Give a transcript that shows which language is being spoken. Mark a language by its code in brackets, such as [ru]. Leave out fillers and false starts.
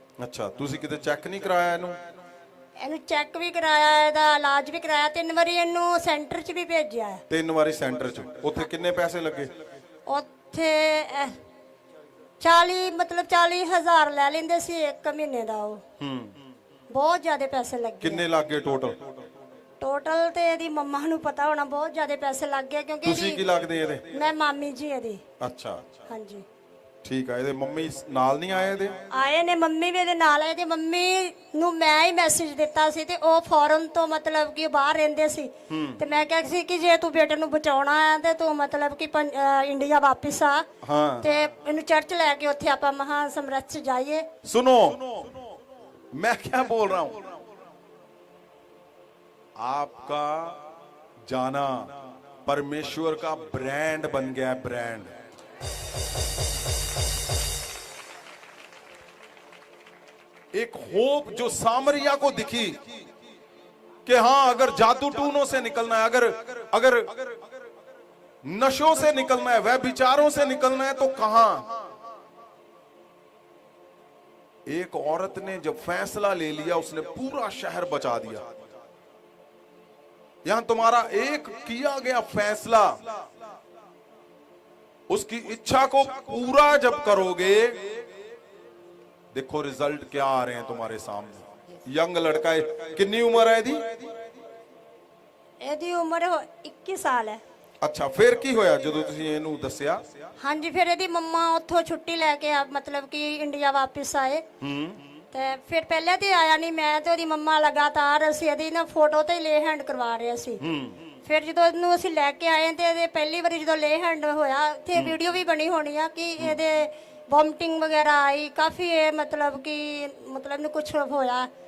[pa] अच्छा, तुसी किते चेक नहीं कराया इनू? ਇਹਨੂੰ ਚੈੱਕ ਵੀ ਕਰਾਇਆ, ਇਹਦਾ ਇਲਾਜ ਵੀ ਕਰਾਇਆ, 3 ਵਾਰੀ ਇਹਨੂੰ ਸੈਂਟਰ 'ਚ ਵੀ ਭੇਜਿਆ ਹੈ। 3 ਵਾਰੀ सेंटर च, ਉੱਥੇ ਕਿੰਨੇ ਪੈਸੇ ਲੱਗੇ? ਉੱਥੇ 40,000 ਲੈ ਲੈਂਦੇ ਸੀ ਇੱਕ ਮਹੀਨੇ ਦਾ। ਉਹ ਬਹੁਤ ਜ਼ਿਆਦਾ ਪੈਸੇ ਲੱਗੇ। ਕਿੰਨੇ ਲੱਗੇ ਟੋਟਲ? ਟੋਟਲ ਤੇ ਇਹਦੀ ਮੰਮਾ ਨੂੰ ਪਤਾ ਹੋਣਾ, ਬਹੁਤ ਜ਼ਿਆਦਾ ਪੈਸੇ ਲੱਗ ਗਏ, ਕਿਉਂਕਿ ਤੁਸੀਂ ਕੀ ਲੱਗਦੇ ਇਹਦੇ? ਮੈਂ ਮਾਮੀ ਜੀ ਇਹਦੀ। ਅੱਛਾ, ਹਾਂਜੀ, ਠੀਕ ਆ। ਇਹਦੇ ਮੰਮੀ ਨਾਲ ਨਹੀਂ ਆਏ ਇਹਦੇ? ਆਏ ਨੇ, ਮੰਮੀ ਵੀ ਇਹਦੇ ਨਾਲ ਆਏ। ਤੇ ਮੰਮੀ ਨੂੰ ਮੈਂ ਹੀ ਮੈਸੇਜ ਦਿੱਤਾ ਸੀ, ਤੇ ਉਹ ਫੋਰਨ ਤੋਂ ਮਤਲਬ ਕਿ ਬਾਹਰ ਰਹਿੰਦੇ ਸੀ, ਤੇ ਮੈਂ ਕਿਹਾ ਸੀ ਕਿ ਜੇ ਤੂੰ ਬੇਟੇ ਨੂੰ ਬਚਾਉਣਾ ਹੈ ਤੇ ਤੂੰ ਮਤਲਬ ਕਿ ਇੰਡੀਆ ਵਾਪਿਸ ਆ, हाँ, ਤੇ ਇਹਨੂੰ ਚਰਚ ਲੈ ਕੇ ਉੱਥੇ ਆਪਾਂ ਮਹਾ ਸਮਰਥ 'ਚ ਜਾਈਏ। [hi] सुनो, मैं क्या बोल रहा हूं, आपका जाना परमेश्वर का ब्रांड बन गया है, ब्रांड। एक होप जो सामरिया को दिखी कि हां, अगर जादू टूनों से निकलना है, अगर नशों से निकलना है, वह विचारों से निकलना है, तो कहां? एक औरत ने जब फैसला ले लिया, उसने पूरा शहर बचा दिया। यहां तुम्हारा एक किया गया फैसला, उसकी इच्छा को पूरा जब करोगे, देखो रिजल्ट क्या आ रहे हैं तुम्हारे सामने। यंग लड़का है, कितनी उम्र है [pa] ਇਹਦੀ ਉਮਰ 21 ਸਾਲ ਹੈ। अच्छा, फिर की होया ਜਦੋਂ ਤੁਸੀਂ ਇਹਨੂੰ ਦੱਸਿਆ? ਹਾਂਜੀ, ਫਿਰ ਇਹਦੀ ਮੰਮਾ ਉੱਥੋਂ ਛੁੱਟੀ ਲੈ ਕੇ ਮਤਲਬ ਕਿ ਇੰਡੀਆ ਵਾਪਸ ਆਏ। ਤੇ ਫਿਰ ਪਹਿਲੇ ਤੇ ਆਇਆ ਨਹੀਂ, ਮੈਂ ਤੇ ਉਹਦੀ ਮੰਮਾ ਲਗਾਤਾਰ ਅਸੀਂ ਇਹਦੀ ਨਾ ਫੋਟੋ ਤੇ ਲੇ ਹੈਂਡ ਕਰਵਾ ਰਹੇ ਸੀ। ਫਿਰ ਜਦੋਂ ਇਹਨੂੰ ਅਸੀਂ ਲੈ ਕੇ ਆਏ ਤੇ ਇਹਦੇ ਪਹਿਲੀ ਵਾਰੀ ਜਦੋਂ ਲੇ ਹੈਂਡ ਹੋਇਆ ਤੇ ਵੀਡੀਓ ਵੀ ਬਣੀ ਹੋਣੀ ਆ ਕਿ ਇਹਦੇ ਵੋਮਟਿੰਗ ਵਗੈਰਾ ਆਈ ਕਾਫੀ, ਇਹ ਮਤਲਬ ਕਿ ਇਹਨੂੰ ਕੁਝ ਹੋਇਆ।